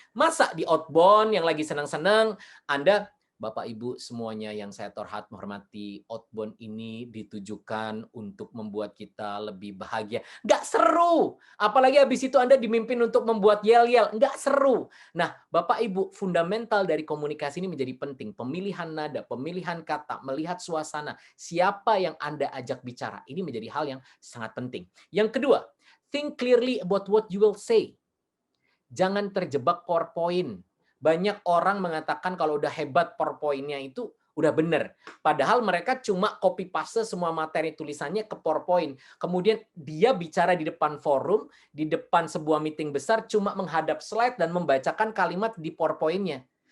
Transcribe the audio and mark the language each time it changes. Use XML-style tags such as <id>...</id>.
<id>Masa di outbound yang lagi senang-senang Anda, Bapak Ibu semuanya yang saya hormati, outbound ini ditujukan untuk membuat kita lebih bahagia. Nggak seru. Apalagi habis itu Anda dimimpin untuk membuat yel-yel. Nggak seru. Nah, Bapak Ibu, fundamental dari komunikasi ini menjadi penting. Pemilihan nada, pemilihan kata, melihat suasana. Siapa yang Anda ajak bicara. Ini menjadi hal yang sangat penting. Yang kedua,</id> <en>think clearly about what you will say.</en> <id>Jangan terjebak PowerPoint. Banyak orang mengatakan kalau udah hebat PowerPoint-nya itu udah benar. Padahal mereka cuma copy paste semua materi tulisannya ke PowerPoint. Kemudian dia bicara di depan forum, di depan sebuah meeting besar, cuma menghadap slide dan membacakan kalimat di PowerPoint-nya.</id>